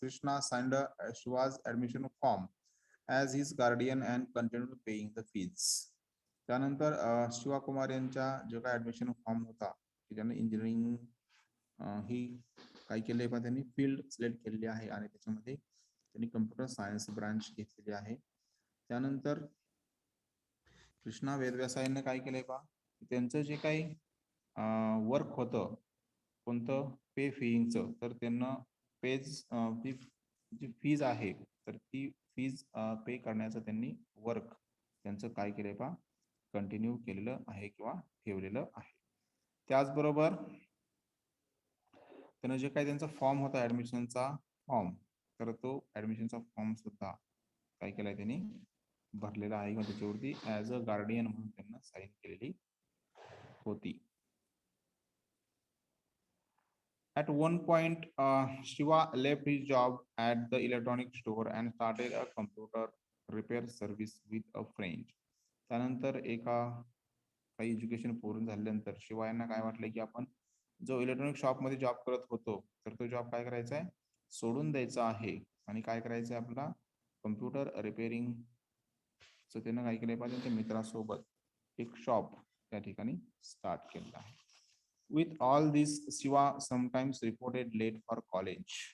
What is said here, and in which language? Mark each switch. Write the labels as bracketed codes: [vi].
[en] Krishna signed Shiva's admission form as his guardian and continued paying the fees. [mr] त्यानंतर शिवा कुमार यांच्या जो काय admission form होता की ज्यांनी इंजिनिअरिंग ही काय केले पण त्यांनी फील्ड सिलेक्ट केलेली आहे आणि त्याच्यामध्ये त्यांनी कम्प्युटर सायन्स ब्रांच घेतलेली आहे. त्यानंतर कृष्णा वेदव्यासायांनी काय केलंय पहा, त्यांचं जे काही वर्क होतं कोणतं पे फीइंगचं, तर त्यांना पेज जी फीज आहे तर ती फीज पे करण्याचं त्यांनी वर्क त्यांचं काय केलंय पहा कंटिन्यू केलेलं आहे किंवा ठेवलेलं आहे. त्याचबरोबर त्यानं जे काही त्यांचा फॉर्म होता ऍडमिशनचा फॉर्म, तर तो ऍडमिशनचा फॉर्म सुद्धा काय केलाय त्यांनी भरलेला आहे किंवा त्याच्यावरती [en] as a guardian [mr] म्हणून त्यांना साईन केलेली होती. [en] At one point, Shiva left his job at the electronic store and started a computer repair service with a friend. [mr] त्यानंतर एका काही एज्युकेशन पूर्ण झाल्यानंतर शिवा यांना काय वाटलं की आपण जो इलेक्ट्रॉनिक शॉप मध्ये जॉब करत होतो तर तो जॉब काय करायचा आहे, सोडून द्यायचा आहे आणि काय करायचं आहे आपला कम्प्युटर रिपेअरिंग. सो त्यानं काय केलंय पाहिजे, त्यांच्या मित्रासोबत एक शॉप त्या ठिकाणी स्टार्ट केलेला आहे. [en] With all this, Shiva sometimes reported late for college.